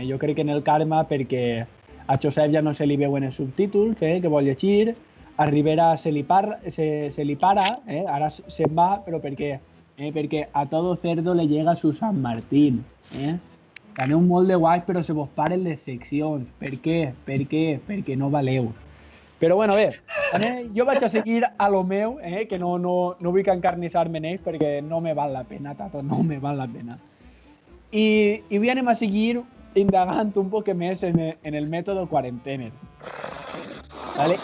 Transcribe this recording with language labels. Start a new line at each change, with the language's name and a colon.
Catalan: Jo crec en el karma perquè a Josep ja no se li veuen els subtítols que vol llegir, a Rivera se li para, ara se'n va, però per què?
Spanish: Perquè a todo cerdo le llega su San Martín.
Catalan: Aneu molt de guais però se vos paren les seccions. Per què? Perquè no valeu. Però bueno, bé, jo vaig a seguir a lo meu, que no vull encarnissar-me en ells perquè no me val la pena, tato, no me val la pena. I avui anem a seguir indagant un poc més en el mètode quarantener. ¿Vale?